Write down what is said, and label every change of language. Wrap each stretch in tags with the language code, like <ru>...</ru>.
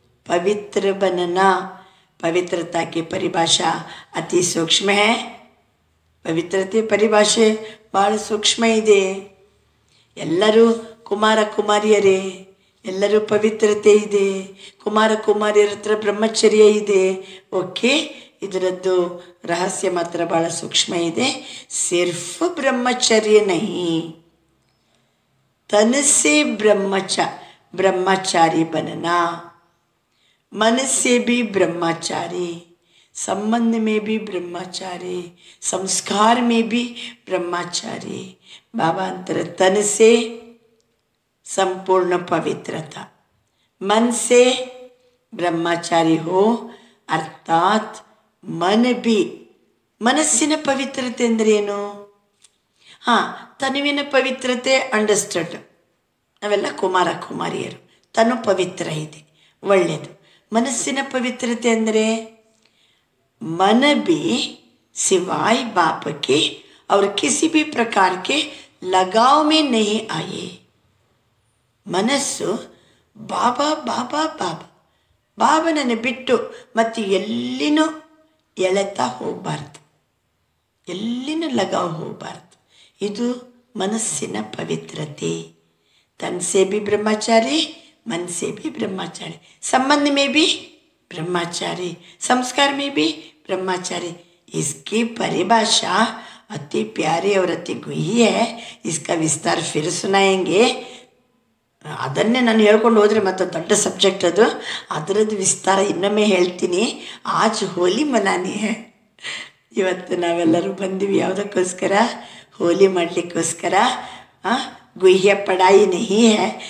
<hi>पवित्र बनना. पवित्रता की परिभाषा अति सूक्ष्म है.</hi> <kn>ಪವಿತ್ರತೆ ಪರಿಭಾಷೆ ಭಾಳ ಸೂಕ್ಷ್ಮ ಇದೆ. ಎಲ್ಲರೂ ಕುಮಾರ ಕುಮಾರಿಯರೇ, ಎಲ್ಲರೂ ಪವಿತ್ರತೆ ಇದೆ. ಕುಮಾರ ಕುಮಾರಿಯರ ಹತ್ರ ಬ್ರಹ್ಮಚರ್ಯ ಇದೆ. ಓಕೆ, ಇದರದ್ದು ರಹಸ್ಯ ಮಾತ್ರ ಭಾಳ ಸೂಕ್ಷ್ಮ ಇದೆ.</kn> <hi>ಸಿರ್ಫ್ ಬ್ರಹ್ಮಚರ್ಯ ನಹಿ, तन से ब्रह्मचारी बनना, मन से भी ब्रह्मचारी, संबंध में भी ब्रह्मचारी, संस्कार में भी ब्रह्मचारी. बाबा अंतर तन से संपूर्ण पवित्रता, मन से ब्रह्मचारी हो, अर्थात मन भी.</hi> <kn>ಮನಸ್ಸಿನ ಪವಿತ್ರತೆ ಅಂದರೆ ಏನು? ಹಾಂ, ತನುವಿನ ಪವಿತ್ರತೆ ಅಂಡರ್ಸ್ಟುಡ್. ನಾವೆಲ್ಲ ಕುಮಾರ ಕುಮಾರಿಯರು, ತನು ಪವಿತ್ರ ಇದೆ, ಒಳ್ಳೆಯದು. ಮನಸ್ಸಿನ ಪವಿತ್ರತೆ ಅಂದರೆ</kn> <hi>मन भी सिवाय बाप के और किसी भी प्रकार के लगाव में नहीं आए.</hi> <kn>ಮನಸ್ಸು ಬಾಬಾ ಬಾಬಾ ಬಾಬಾ ಬಾಬನನ್ನು ಬಿಟ್ಟು ಮತ್ತು ಎಲ್ಲಿನೂ ಎಳೆತಾ ಹೋಗಬಾರ್ದು, ಎಲ್ಲಿನೂ ಲಗಾವ್ ಹೋಗಬಾರ್ದು. ಇದು ಮನಸ್ಸಿನ ಪವಿತ್ರತೆ.</kn> <hi>तन से भी ब्रह्मचारी, मन से भी ब्रह्मचारी, संबंध में भी ब्रह्मचारी, संस्कार में भी ब्रह्मचारी. इसकी परिभाषा अति प्यारी और अति गुही है. इसका विस्तार फिर सुनाएंगे.</hi> <kn>ಅದನ್ನೇ ನಾನು ಹೇಳ್ಕೊಂಡು ಹೋದರೆ ಮತ್ತು ದೊಡ್ಡ ಸಬ್ಜೆಕ್ಟ್ ಅದು. ಅದರದ್ದು ವಿಸ್ತಾರ ಇನ್ನೊಮ್ಮೆ ಹೇಳ್ತೀನಿ.</kn> <hi>ಆಜ್ ಹೋಲಿ ಮನಾನಿ ಹೇ.</hi> <kn>ಇವತ್ತು ನಾವೆಲ್ಲರೂ ಬಂದೀವಿ ಯಾವುದಕ್ಕೋಸ್ಕರ? ಹೋಲಿ ಮಾಡಲಿಕ್ಕೋಸ್ಕರ.</kn> <hi>ಗುಹ್ಯ ಪಡಾಯಿ ನಹಿ ಹೇ.</hi>